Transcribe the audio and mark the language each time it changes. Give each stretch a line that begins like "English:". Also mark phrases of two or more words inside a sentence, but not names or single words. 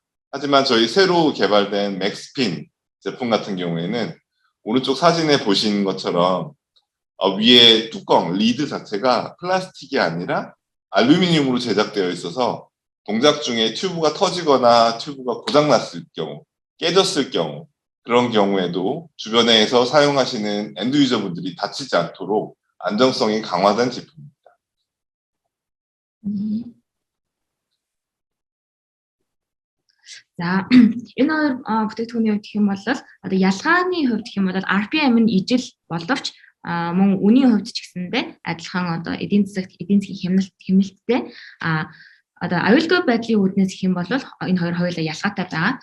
Korean: 하지만 저희 새로 개발된 맥스핀 제품 같은 경우에는 오른쪽 사진에 보시는 것처럼 위에 뚜껑 리드 자체가 플라스틱이 아니라 알루미늄으로 제작되어 있어서 동작 중에 튜브가 터지거나 튜브가 고장 났을 경우, 깨졌을 경우 그런 경우에도 주변에서 사용하시는 엔드 유저분들이 다치지 않도록 안정성이 강화된 제품입니다.
Mongolian: За энэ хоёр бүтээгдэхүүний хувьд гэх юм бол одоо ялгааны хувьд гэх юм бол RPM нь ижил боловч мөн үнийн хувьд ч гэсэндээ адилхан одоо эдийн засгийн хэмнэлттэй одоо аюулгүй байдлын үүднээс гэх юм бол энэ хоёр хоёулаа ялгаатай байгаа.